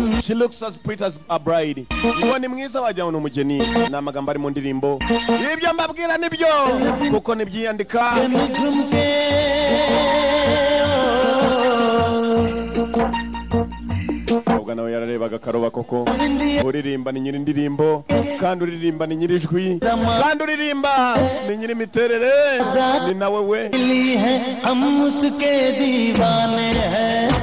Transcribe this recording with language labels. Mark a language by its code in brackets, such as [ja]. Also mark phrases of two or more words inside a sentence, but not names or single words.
[en] She looks as pretty as a bride. [rw] Ngo ni mwiza wajya n'umugeni. Ni amagambo ari mu ndirimbo. Ibyo mbabwira nibyo kuko nibyiyandika. Ubwo nawe yararebaga karoba koko. Uririmba ni nyiri ndirimbo kandi uririmba ni nyiri jwi kandi uririmba ni nyiri miterere ni nawe we. [hi] हम उसके दीवाने हैं